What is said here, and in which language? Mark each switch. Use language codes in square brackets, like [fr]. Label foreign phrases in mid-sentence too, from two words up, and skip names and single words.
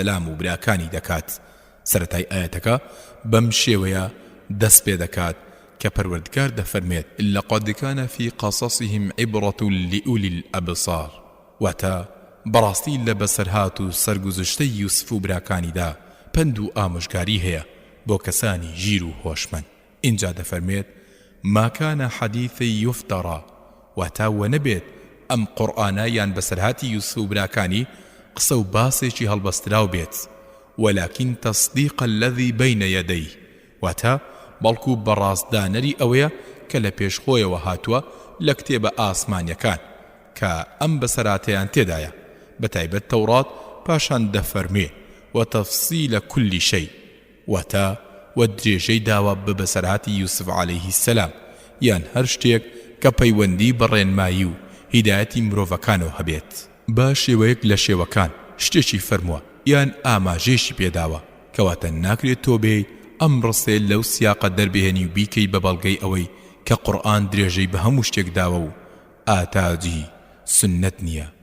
[ckb] و براکانی دەکات سەرەتای ئاەتەکە بەم شێوەیە دەست پێ دەکات کە پەروەردگار دەفەرمێت لەقەد [ar] کان فی قەصەصهم عیبرەة لئولی الئەبصار [ckb] واتە بەڕاستی لە بەسەرهات و سەرگوزشتەی یوسف و براکانیدا پند و ئامۆژگاری هەیە بۆ کەسانی ژیر و هۆشمەند اینجا دەفەرمێت [ar] ما كان حديث يفترى [ckb] واتاوە نەبێت ئەم قورئانە یان بەسەرهاتی یوسف و براکانی قسە و باسێکی هەڵبەستراو بێت [ar] ولكن تصديق الذي بين يديه [ckb] واتا بەڵکو بەڕاستدانەری ئەوەیە کە لە پێشخۆیەوە هاتووە لە کتێبە ئاسمانیەکان کە ئەم بەسەراتەیان تێدایە بەتایبەت تەورات پاشان دەفەرمێ [ar] وتەفسیلە کولی شەی [ckb] واتا و درێژەی داوە بە بەسەرهاتی یوسف [ar] عەلەیهی السەلام [ckb] یان هەر شتێک کە پەیوەندی بە ڕێنمایی و هیدایەتی مرۆڤەکانەوە هەبێت با شێوەیەک لە شێوەکان شتێکی فەرمووە یان ئاماژێشی پێداوە کەواتە ناکرێت تۆ بێ ئەم ڕستێ لەو سیاقە دەربێنی و بیکەی بە بەڵگەی ئەوەی کە قورئان درێژەی بە هەموو شتێک داوە و ئاتاجی سنت نییە